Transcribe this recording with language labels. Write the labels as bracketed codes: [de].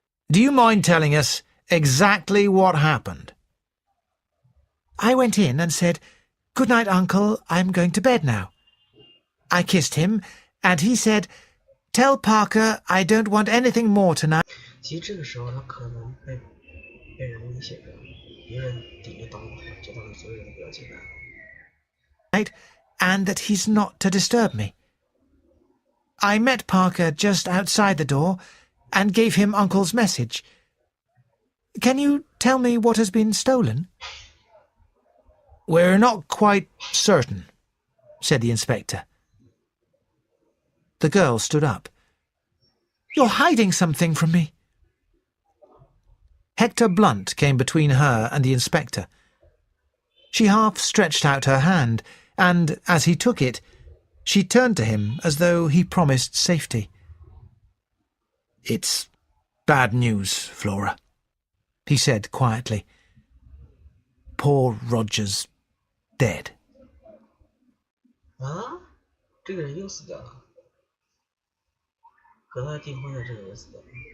[en] Do you mind telling us exactly what happened? I went in and said, "Good night, Uncle, I'm going to bed now." I kissed him, and he said, "Tell Parker I don't want anything more tonight." [zh] 其实这个时候他可能被人威胁着，别人顶着刀就当所有人都不要进来。 [en] And that he's not to disturb me. I met Parker just outside the door and gave him Uncle's message. Can you tell me what has been stolen? We're not quite certain, said the inspector. The girl stood up. You're hiding something from me. Hector Blunt came between her and the inspector. She half stretched out her hand, and as he took it, she turned to him as though he promised safety. It's bad news, Flora, he said quietly. Poor Roger's dead. [zh] 啊，这个人又死掉了，和他订婚的这个人死掉了。